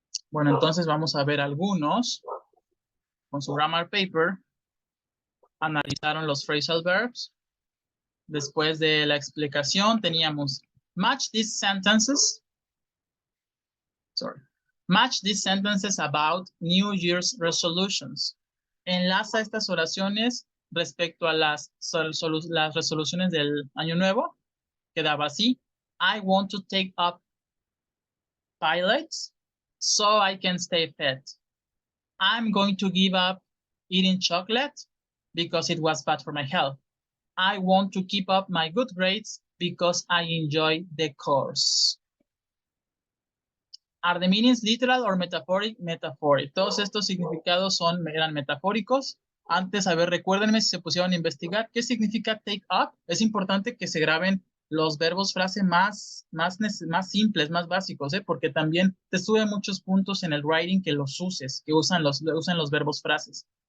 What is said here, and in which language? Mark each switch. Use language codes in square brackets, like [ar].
[es] Bueno, entonces vamos a ver algunos. Con su grammar paper, analizaron los phrasal verbs. Después de la explicación teníamos [en] match these sentences. Match these sentences about New Year's resolutions. [es] Enlaza estas oraciones respecto a las resoluciones del año nuevo. Quedaba así. [en] I want to take up pilots so I can stay fit. I'm going to give up eating chocolate because it was bad for my health. I want to keep up my good grades because I enjoy the course. Are the meanings literal or metaphoric? Metaphoric. [es] Todos estos significados eran metafóricos. Antes, a ver, recuérdenme si se pusieron a investigar. ¿Qué significa take up? Es importante que se graben los verbos frase más simples, más básicos, porque también te sube muchos puntos en el writing que los uses, que usan los verbos frases.